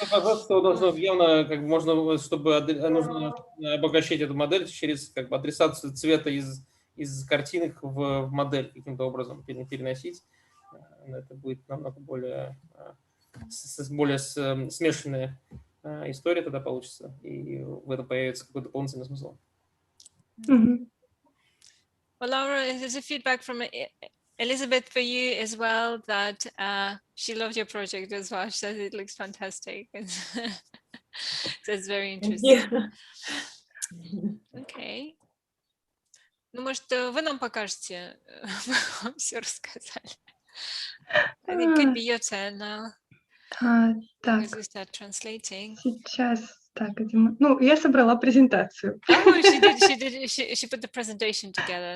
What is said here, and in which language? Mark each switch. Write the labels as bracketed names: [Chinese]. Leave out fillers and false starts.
[Russian] Просто должно явно, как бы можно, чтобы нужно обогащать эту модель через как бы адресацию цвета из картинок в модель каким-то образом переносить. Это будет намного более смешанная история тогда получится, и в этом появится какой-то дополнительный смысл. [English] Well, Laura, there's a feedback from Elizabeth for you as well, that she loved your project as well. She says it looks fantastic. So it's very interesting. Okay. [Russian] Ну, может, вы нам покажете, мы вам все рассказали. [English] I think it could be your turn now. [Russian] Так, [English] As you start translating. [Russian] сейчас, так, ну, я собрала презентацию. [English] Oh, she put the presentation together.